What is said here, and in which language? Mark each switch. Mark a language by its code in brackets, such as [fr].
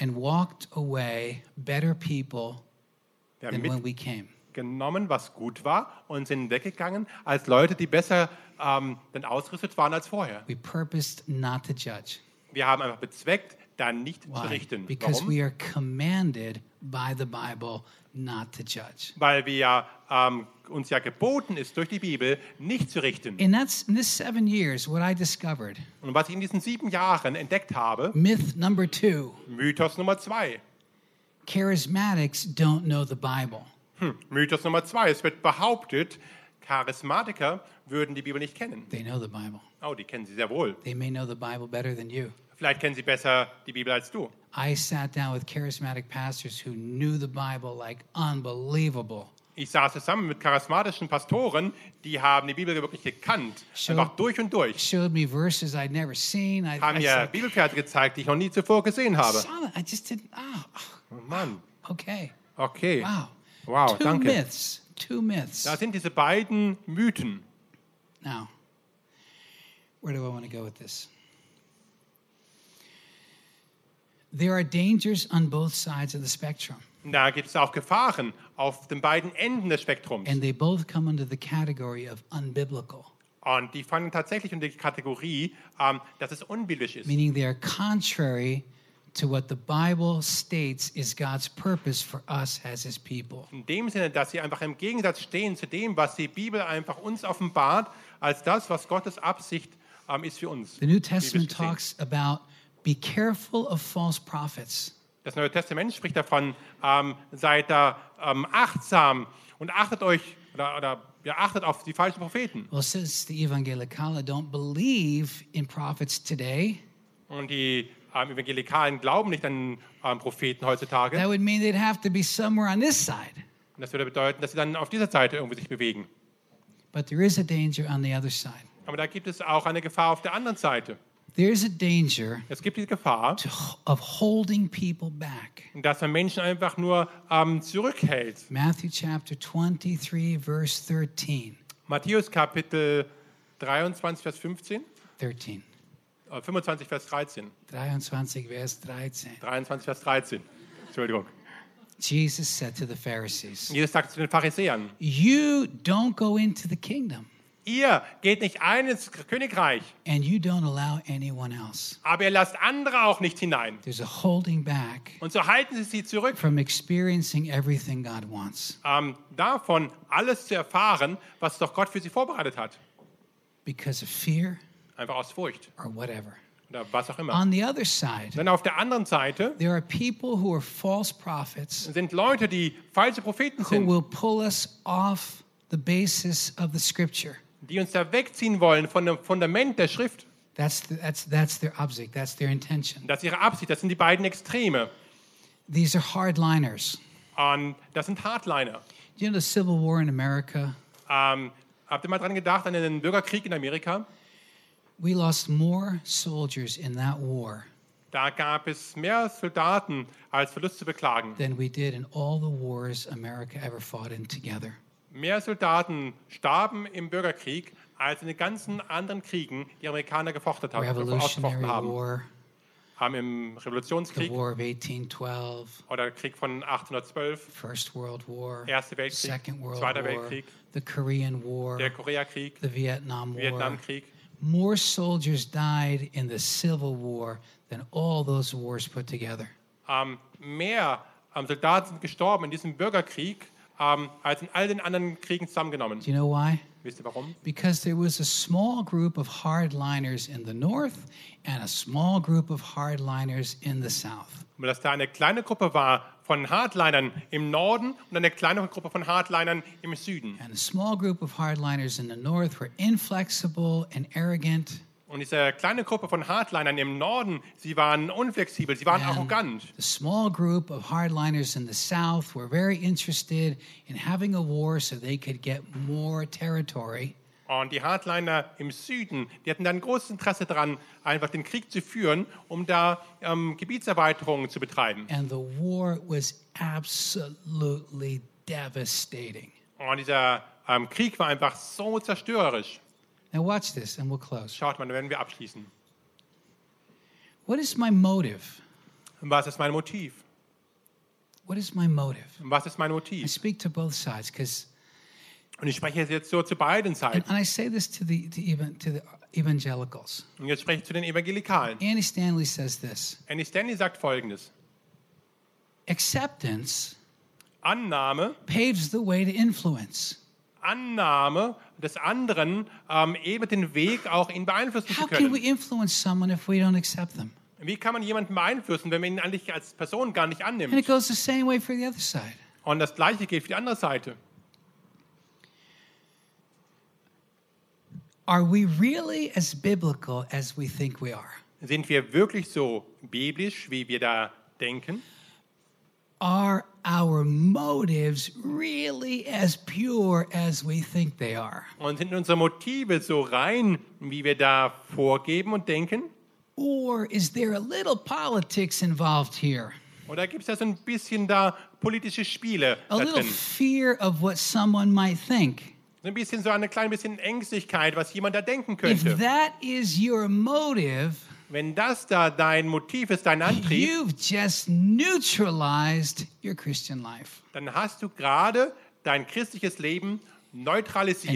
[en] and walked away better people than when we came. [de] Genommen, was gut war, und sind weggegangen als Leute, die besser dann ausgerüstet waren als vorher. [en] We purposed not to judge. [de] Wir haben einfach bezweckt, dann nicht zu richten. [en] Because [de] warum? [en] We are commanded by the Bible not to judge. [de] Weil wir uns ja geboten ist, durch die Bibel nicht zu richten. [en] And that's in this 7 years what I discovered. [de] Und was ich in diesen 7 Jahren entdeckt habe, [en] Myth number 2. [de] Mythos Nummer 2. [en] Charismatics don't know the Bible. [de] Mythos Nummer zwei. Es wird behauptet, Charismatiker würden die Bibel nicht kennen. [en] They know the Bible. [de] Oh, die kennen sie sehr wohl. [en] They may know the Bible better than you. [de] Vielleicht kennen sie besser die Bibel als du. [en] I sat down with charismatic pastors who knew the Bible like unbelievable. [de] Ich saß zusammen mit charismatischen Pastoren, die haben die Bibel wirklich gekannt, einfach durch und durch. [en] Showed me verses I'd never seen. [de] I haben mir Bibelverse gezeigt, die ich noch nie zuvor gesehen habe. [en] I just didn't. Oh, [de] Mann. Okay. Okay. Wow. Wow, [en] two [de] danke. [en] Myths. Two myths. [de] Da sind diese beiden Mythen. [en] Now, where do I want to go with this? There are dangers on both sides of the spectrum. [de] Da gibt es auch Gefahren auf den beiden Enden des Spektrums. [en] And they both come under the category of unbiblical. [de] Und die fallen tatsächlich unter die Kategorie, dass es unbiblisch ist. [en] Meaning they are contrary to what the Bible states is God's purpose for us as His people. [de] In dem Sinne, dass sie einfach im Gegensatz stehen zu dem, was die Bibel einfach uns offenbart, als das, was Gottes Absicht ist für uns. [en] The New Testament talks about be careful of false prophets. [de] Das Neue Testament spricht davon, seid da achtsam und achtet euch oder ja, achtet auf die falschen Propheten. [en] Well, since the Evangelicale don't believe in prophets today. [de] Und die Evangelikalen glauben nicht an Propheten heutzutage. [en] That would mean they'd have to be somewhere on this side. [de] Das würde bedeuten, dass sie dann auf dieser Seite irgendwie sich bewegen. [en] But there is a danger on the other side. [de] Aber da gibt es auch eine Gefahr auf der anderen Seite. [en] There is a danger. [de] Es gibt die Gefahr [en] of holding people back. [de] Dass man Menschen einfach nur zurückhält. [en] Matthew chapter 23 verse 13. [de] Matthäus Kapitel 23 Vers 15. [en] 13. [de] 25 Vers 13. 23 Vers 13. 23 Vers 13. Entschuldigung. [en] Jesus said to the Pharisees. [de] Jesus sagte zu den Pharisäern. [en] You don't go into the kingdom. [de] Ihr geht nicht ein ins Königreich. [en] And you don't allow anyone else. [de] Aber ihr lasst andere auch nicht hinein. [en] There's a holding back. [de] Und so halten sie sie zurück. [en] From experiencing everything God wants. [de] Davon alles zu erfahren, was doch Gott für sie vorbereitet hat. [en] Because of fear. [de] Einfach aus Furcht. [en] Or whatever. [de] Oder was auch immer. [en] On the other side. [de] Dann auf der anderen Seite. [en] There are people who are false prophets. [de] Sind Leute, die falsche Propheten sind. [en] Who will pull us off the basis of the scripture. [de] Die uns da wegziehen wollen von dem Fundament der Schrift. [en] That's their object. That's their intention. [de] Das ist ihre Absicht. Das sind die beiden Extreme. [en] These are hardliners. [de] Und das sind Hardliner. [en] Do you know the Civil War in America? [de] Habt ihr mal dran gedacht an den Bürgerkrieg in Amerika? [en] We lost more soldiers in that war. [de] Da gab es mehr Soldaten als Verlust zu beklagen. [en] Than we did in all the wars America ever fought in together. [de] Mehr Soldaten starben im Bürgerkrieg als in den ganzen anderen Kriegen, die Amerikaner gefochten haben. [en] Revolutionary [de] haben. [en] War. [de] Haben im Revolutionskrieg. [en] The War of 1812. [de] Oder Krieg von 1812. [en] First World War. [de] Erster Weltkrieg. [en] Second World [de] Zweiter [en] War. [de] Weltkrieg. [en] The Korean War. [de] Der Koreakrieg. [en] The Vietnam War. [de] Vietnamkrieg. [en] More soldiers died in the Civil War than all those wars put together. [de] Mehr Soldaten sind gestorben in diesem Bürgerkrieg als in all den anderen Kriegen zusammengenommen. [en] Do you know why? [de] Wisst ihr warum? [en] Because there was a small group of hardliners in the north and a small group of hardliners in the south. [de] Weil das da eine kleine Gruppe war von Hardlinern im Norden und eine kleine Gruppe von Hardlinern im Süden. [en] And a small group of hardliners in the north were inflexible and arrogant. [de] Und diese kleine Gruppe von Hardlinern im Norden, sie waren unflexibel, sie waren arrogant. [en] The small group of hardliners in the south were very interested in having a war so they could get more territory. [de] Und die Hardliner im Süden, die hatten dann großes Interesse daran, einfach den Krieg zu führen, um da Gebietserweiterungen zu betreiben. [en] And the war was absolutely devastating. [de] Und dieser Krieg war einfach so zerstörerisch. [en] Now watch this and we'll close. [de] Schaut mal, dann werden wir abschließen. [en] What is my motive? [de] Was ist mein Motiv? [en] What is my motive? [de] Was ist mein Motiv? [en] I speak to both sides, because. [de] Und ich spreche jetzt so zu beiden Seiten. [en] And I say this to the evangelicals. [de] Und jetzt spreche ich zu den Evangelikalen. [en] Annie Stanley says this. [de] Annie Stanley sagt Folgendes. [en] Acceptance. [de] Annahme. [en] Paves the way to influence. [de] Annahme des anderen eben den Weg auch ihn beeinflussen [en] How [de] zu können. [en] How can we influence someone if we don't accept them? [de] Wie kann man jemanden beeinflussen, wenn man ihn eigentlich als Person gar nicht annimmt? [en] And it goes the same way for the other side. [de] Und das Gleiche gilt für die andere Seite. [en] Are we really as biblical as we think we are? [de] Sind wir wirklich so biblisch, wie wir da denken? [en] Are our motives really as pure as we think they are? [de] Und sind unsere Motive so rein, wie wir da vorgeben und denken? [en] Or is there a little politics involved here? [de] Oder gibt's da so ein bisschen da politische Spiele da drin? [en] A little fear of what someone might think. [de] So ein bisschen, so eine kleine bisschen Ängstlichkeit, was jemand da denken könnte. [en] If that is your motive, [de] wenn das da dein Motiv ist, dein Antrieb, [en] you've just neutralized your Christian life. [de] Dann hast du gerade dein christliches Leben neutralisiert.